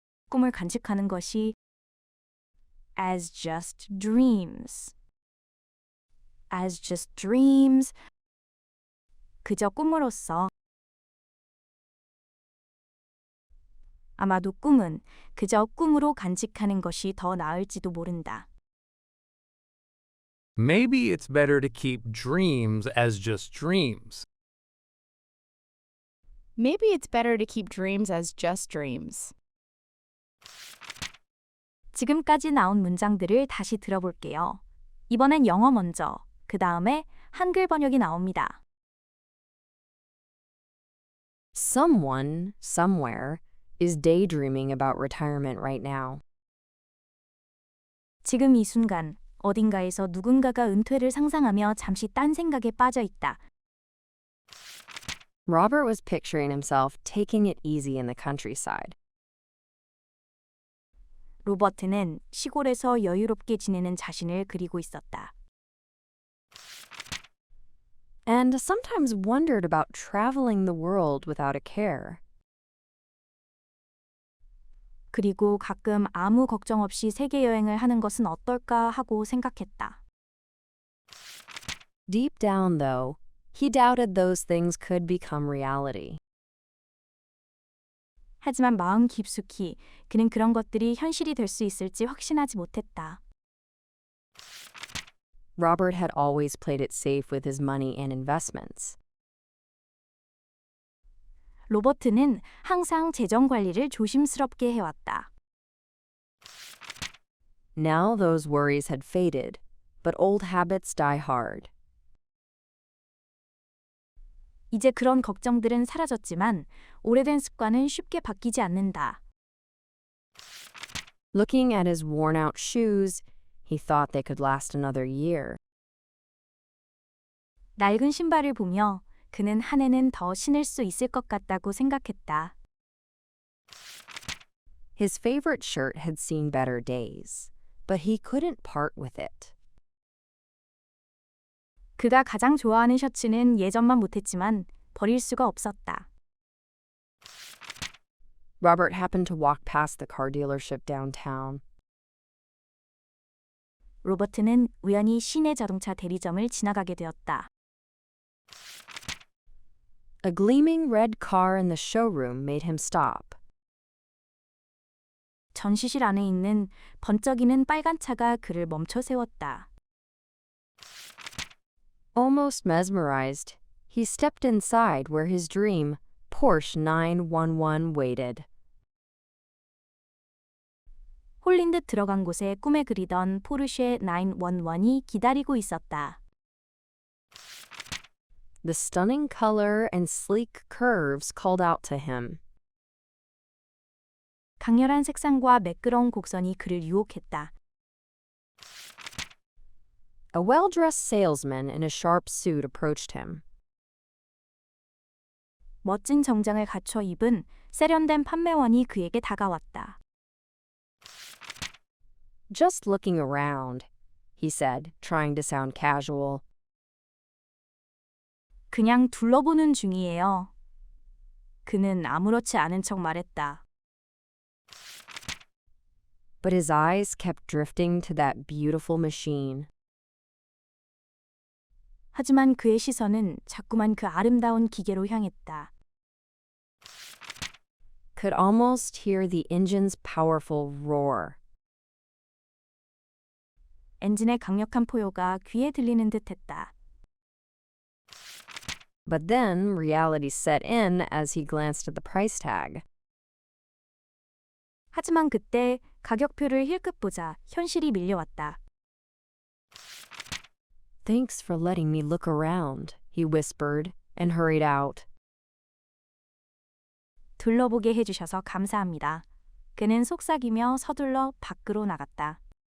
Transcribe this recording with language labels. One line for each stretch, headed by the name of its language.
Korean: 꿈을 간직하는 것이
English: as just dreams.
Korean: 그저 꿈으로써. 아마도 꿈은 그저 꿈으로 간직하는 것이 더 나을지도 모른다.
English: Maybe it's better to keep dreams as just dreams. Maybe it's better to keep dreams as just dreams.
Korean: 지금까지 나온 문장들을 다시 들어볼게요. 이번엔 영어 먼저, 그 다음에 한글 번역이 나옵니다.
English: Someone, somewhere, is daydreaming about retirement right now.
Korean: 지금 이 순간 어딘가에서 누군가가 은퇴를 상상하며 잠시 딴 생각에 빠져 있다.
English: Robert was picturing himself taking it easy in the countryside.
Korean: 로버트는 시골에서 여유롭게 지내는 자신을 그리고 있었다.
English: And sometimes wondered about traveling the world without a care.
Korean: 그리고 가끔 아무 걱정 없이 세계 여행을 하는 것은 어떨까 하고 생각했다.
English: Deep down, though, he doubted those things could become reality.
Korean: 하지만 마음 깊숙이 그는 그런 것들이 현실이 될 수 있을지 확신하지 못했다.
English: Robert had always played it safe with his money and investments.
Korean: 로버트는 항상 재정 관리를 조심스럽게 해왔다.
English: Now those worries had faded, but old habits die hard.
Korean: 이제 그런 걱정들은 사라졌지만 오래된 습관은 쉽게 바뀌지 않는다.
English: Looking at his worn-out shoes, he thought they could last another year.
Korean: 낡은 신발을 보며 그는 한 해는 더 신을 수 있을 것 같다고 생각했다.
English: His favorite shirt had seen better days, but he couldn't part with it.
Korean: 그가 가장 좋아하는 셔츠는 예전만 못했지만 버릴 수가 없었다.
English: Robert happened to walk past the car dealership downtown.
Korean: 로버트는 우연히 시내 자동차 대리점을 지나가게 되었다.
English: A gleaming red car in the showroom made him stop.
Korean: 전시실 안에 있는 번쩍이는 빨간 차가 그를 멈춰 세웠다.
English: Almost mesmerized, he stepped inside where his dream, Porsche 911, waited.
Korean: 홀린 듯 들어간 곳에 꿈에 그리던 포르쉐 911이 기다리고 있었다.
English: The stunning color and sleek curves called out to him.
Korean: 강렬한 색상과 매끄러운 곡선이 그를 유혹했다.
English: A well-dressed salesman in a sharp suit approached him.
Korean: 멋진 정장을 갖춰 입은 세련된 판매원이 그에게 다가왔다.
English: Just looking around, he said, trying to sound casual.
Korean: 그냥 둘러보는 중이에요. 그는 아무렇지 않은 척 말했다.
English: But his eyes kept drifting to that beautiful machine.
Korean: 하지만 그의 시선은 자꾸만 그 아름다운 기계로 향했다.
English: Could almost hear the engine's powerful roar.
Korean: 엔진의 강력한 포효가 귀에 들리는 듯했다.
English: But then reality set in as he glanced at the price tag.
Korean: 하지만 그때 가격표를 힐끗 보자 현실이 밀려왔다.
English: Thanks for letting me look around, he whispered and hurried out.
Korean: 둘러보게 해주셔서 감사합니다. 그는 속삭이며 서둘러 밖으로 나갔다.